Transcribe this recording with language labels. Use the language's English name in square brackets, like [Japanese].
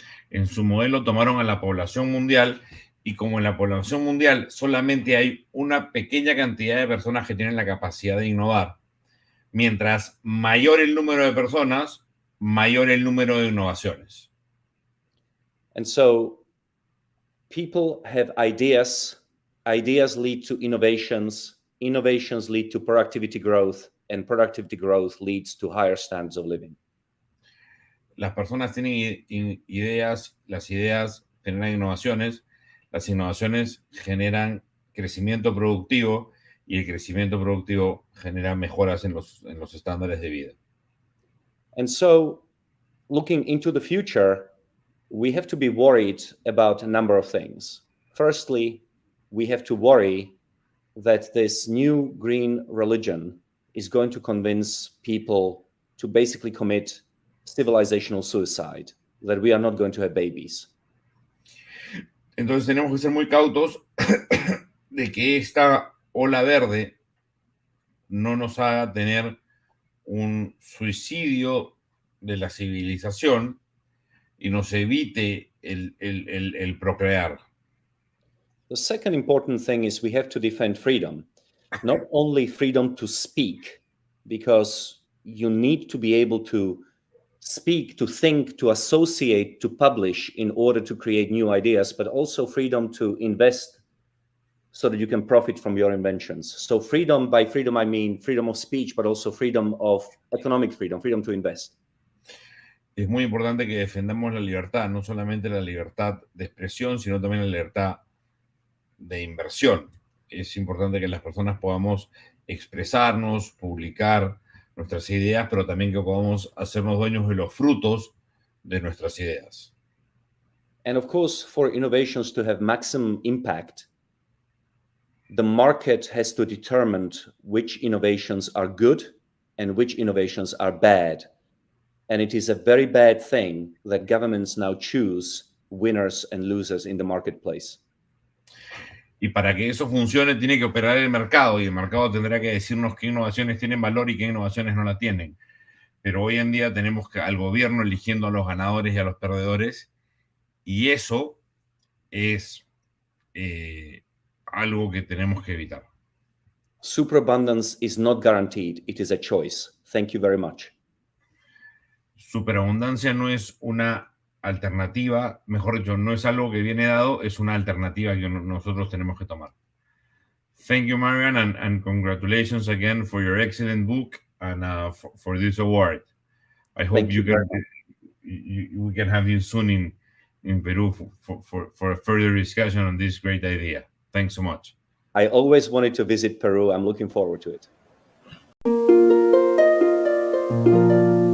[Spanish] En su modelo tomaron a la población mundial y como en la población mundial solamente hay una pequeña cantidad de personas que tienen la capacidad de innovar, mientras mayor el número de personas, mayor el número de innovaciones. [English] And so people have ideas, ideas lead to innovations, innovations lead to productivity growth, and productivity growth leads to higher standards of living. [Spanish] Las personas tienen ideas, las ideas generan innovaciones, las innovaciones generan crecimiento productivo, y el crecimiento productivo genera mejoras en los estándares de vida. [English] And so, looking into the future, we have to be worried about a number of things. Firstly, we have to worry that this new green religion is going to convince people to basically commit civilizational suicide, that we are not going to have babies. [Spanish] Entonces tenemos que ser muy cautos de que esta ola verde no nos haga tener un suicidio de la civilización y nos evite el procrear. [English] The second important thing is we have to defend freedom, not only freedom to speak, because you need to be able to speak, to think, to associate, to publish in order to create new ideas, but also freedom to invest so that you can profit from your inventions. So freedom, by freedom I mean freedom of speech, but also freedom of economic freedom, freedom to invest. [Spanish] Es muy importante que defendamos la libertad, no solamente la libertad de expresión, sino también la libertad de inversión. Es importante que las personas podamos expresarnos, publicar nuestras ideas, pero también que podamos hacernos dueños de los frutos de nuestras ideas. [English] And of course, for innovations to have maximum impact, the market has to determine which innovations are good and which innovations are bad. And it is a very bad thing that governments now choose winners and losers in the marketplace. [Spanish] Y para que eso funcione tiene que operar el mercado, y el mercado tendrá que decirnos qué innovaciones tienen valor y qué innovaciones no la tienen. Pero hoy en día tenemos al gobierno eligiendo a los ganadores y a los perdedores, y eso es algo que tenemos que evitar. [English] Superabundance is not guaranteed, it is a choice. Thank you very much. [Spanish] Superabundancia no es una alternativa, mejor dicho, no es algo que viene dado, es una alternativa que nosotros tenemos que tomar. [English] Thank you, Marian, and congratulations again for your excellent book and for this award. I hope we can have you soon in Peru for a further discussion on this great idea. Thanks so much. I always wanted to visit Peru. I'm looking forward to it.